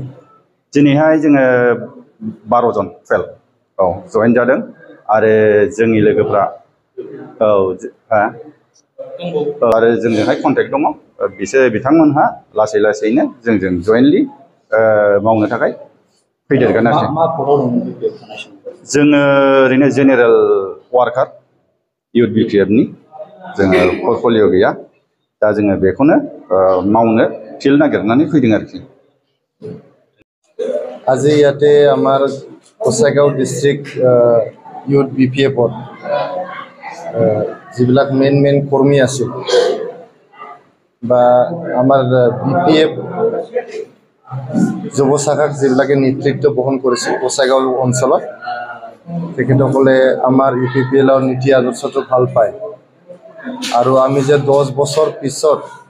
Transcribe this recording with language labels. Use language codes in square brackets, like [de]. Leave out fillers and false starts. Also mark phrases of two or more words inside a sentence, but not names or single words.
[brx] दिनैहाय जोङो 12 जन 12 औ जइन जादों आरो जोंनि लोगोफ्रा औ आरो जोंजोंहाय कन्टेक्ट दङ बिथांमोनहा लासै लासैनो जोंजों जयेन्टलि मावनो थाखाय फैदेरगोन आरोखि जोङो ओरैनो [en] general worker youth [brx] बिपिएफनि जोङो पर्टफलिय' गैया दा जोङो बेखौनो मावनो फिल्ड नागिरनानै फैदों आरोखि [as] আজি ইয়াতে আমাৰ কোচাইগাঁও [en] district youth [as] বিপিএফত যিবিলাক মেইন কৰ্মী আছিল বা আমাৰ বিপিএফ যুৱ শাখাক যিবিলাকে নেতৃত্ব বহন কৰিছিল কোচাইগাঁও অঞ্চলত তেখেতসকলে আমাৰ ইউপিপিএলৰ নীতি আদৰ্শটো ভাল পায় আৰু আমি যে 10 বছৰ পিছত